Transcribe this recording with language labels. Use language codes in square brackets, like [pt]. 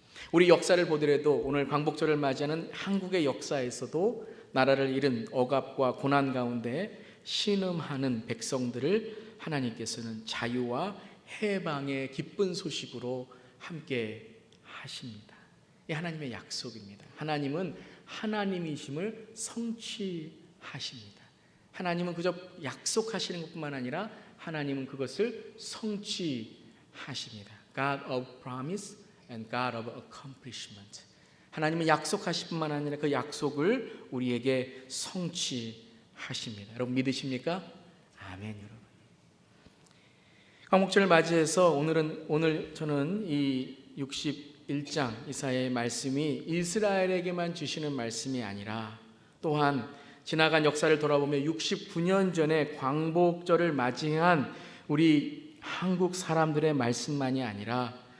[ko] 우리 역사를 보더라도 오늘 광복절을 맞이하는 한국의 역사에서도 나라를 잃은 억압과 고난 가운데 신음하는 백성들을 하나님께서는 자유와 해방의 기쁜 소식으로 함께 하십니다. 이 하나님의 약속입니다. 하나님은 하나님이심을 성취하십니다. 하나님은 그저 약속하시는 것뿐만 아니라 하나님은 그것을 성취하십니다. [en] God of promise and God of accomplishment. [ko] 하나님은 약속하실 뿐만 아니라 그 약속을 우리에게 성취하십니다. 여러분 믿으십니까? 아멘. 여러분. 광복절을 맞이해서 오늘 저는 이 61장 이사야의 말씀이 이스라엘에게만 주시는 말씀이 아니라 또한 지나간 역사를 돌아보면 69년 전에 광복절을 맞이한 우리 한국 사람들의 말씀만이 아니라